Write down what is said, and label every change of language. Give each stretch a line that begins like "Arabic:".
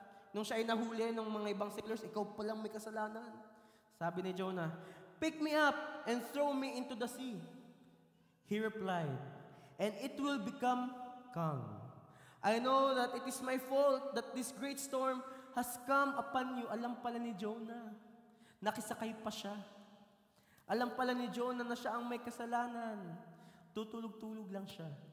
Filipino: Nung siya ay nahuli ng mga ibang sailors, ikaw palang may kasalanan. Sabi ni Jonah,
English: pick me up and throw me into the sea. He replied, and it will become calm. I know that it is my fault that this great storm has come upon you.
Filipino: Alam pala ni Jonah. Nakisakay pa siya. Alam pala ni Jonah na siya ang may kasalanan. Tutulog-tulog lang siya.